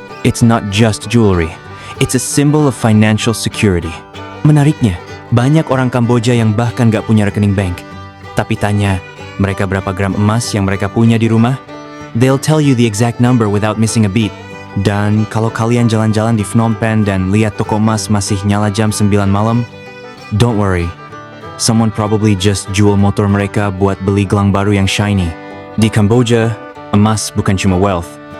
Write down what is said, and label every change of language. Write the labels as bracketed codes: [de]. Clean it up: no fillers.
[en] It's not just jewelry, it's a symbol of financial security. [id] Menariknya, banyak orang Kamboja yang bahkan gak punya rekening bank. Tapi tanya, mereka berapa gram emas yang mereka punya di rumah? [en] They'll tell you the exact number without missing a beat. [id] Dan kalau kalian jalan-jalan di Phnom Penh dan lihat toko emas masih nyala jam 9 malam, [en] don't worry. Someone probably just [id] jual motor mereka buat beli gelang baru yang shiny. Di Kamboja, emas bukan cuma wealth.